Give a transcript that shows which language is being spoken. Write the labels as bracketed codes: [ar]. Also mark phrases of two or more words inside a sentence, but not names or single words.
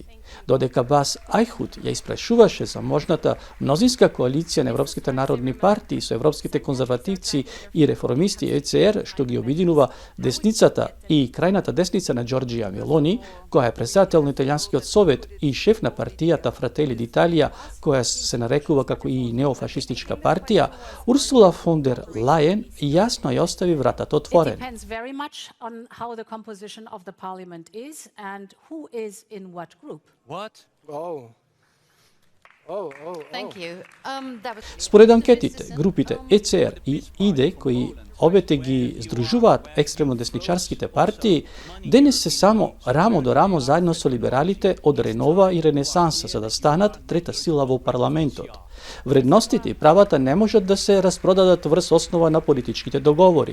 [mk] Додека Бас Ајхут ја испрашуваше за можната мнозинска коалиција на Европските народни партии со европските конзервативци и реформисти ЕЦР, што ги обединува десницата и крајната десница на Џорџија Мелони, која е председател на Италијанскиот совет и шеф на партијата Фратели d'Italia, која се нарекува како и неофашистичка партија, Урсула фон дер Лајен јасно ја остави вратата отворена. [en] It depends very much on how the composition of the parliament is and who is in what group. What? Thank you. [mk] Според анкетите, групите ЕЦР и ИДЕ, кои обете ги здружуваат екстремно десничарските партии, денес се само рамо до рамо заедно со либералите од Ренова и Ренесанса за да станат трета сила во парламентот. Вредностите и правата не можат да се распродадат врз основа на политичките договори.